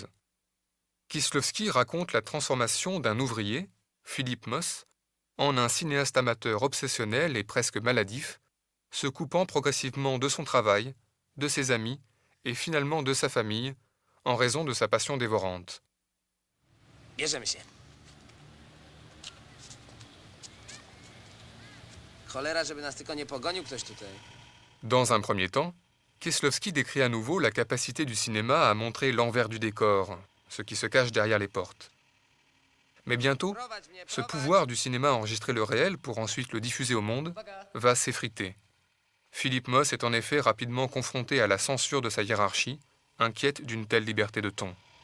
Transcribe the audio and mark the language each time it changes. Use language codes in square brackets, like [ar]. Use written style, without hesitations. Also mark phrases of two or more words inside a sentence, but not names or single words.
[fr] Kieślowski raconte la transformation d'un ouvrier, Philippe Moss, en un cinéaste amateur obsessionnel et presque maladif, se coupant progressivement de son travail, de ses amis et finalement de sa famille, en raison de sa passion dévorante. [pl] Bierzemy się. Cholera, żeby nas tylko nie pogonił ktoś tutaj. [fr] Dans un premier temps, Kieślowski décrit à nouveau la capacité du cinéma à montrer l'envers du décor, ce qui se cache derrière les portes. Mais bientôt, [pl] Prowadź mnie, [fr] ce [pl] prowadź. [fr] pouvoir du cinéma à enregistrer le réel pour ensuite le diffuser au monde va s'effriter. Philippe Moss est en effet rapidement confronté à la censure de sa hiérarchie, inquiète d'une telle liberté de ton.